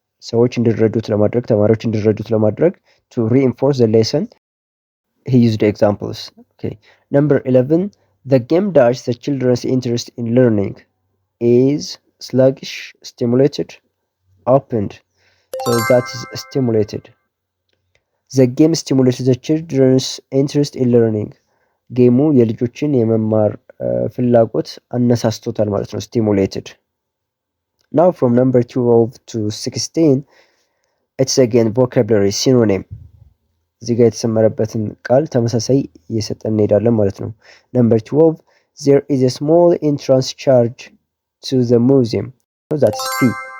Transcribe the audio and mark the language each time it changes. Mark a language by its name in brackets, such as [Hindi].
[Amharic] ሰዎች እንዲረዱት ለማድረግ፣ ተማሪዎች እንዲረዱት ለማድረግ, [English] to reinforce the lesson, he used examples. Okay. Number 11, the game dashed the children's interest in learning. Is sluggish, stimulated, opened. So that is stimulated. The game stimulated the children's interest in learning. [Amharic] ጌሙ የልጆችን የመማር ፍላጎት አነሳስቶታል ማለት ነው። stimulated. [English] Now from number 12 to 16, it's again vocabulary, synonym. [Amharic] እዚህ ጋር የተሰመረበትን ቃል ተመሳሳይ እየሰጠን እንሄዳለን ማለት ነው። [English] Number 12, there is a small entrance charge to the museum. So that's fee.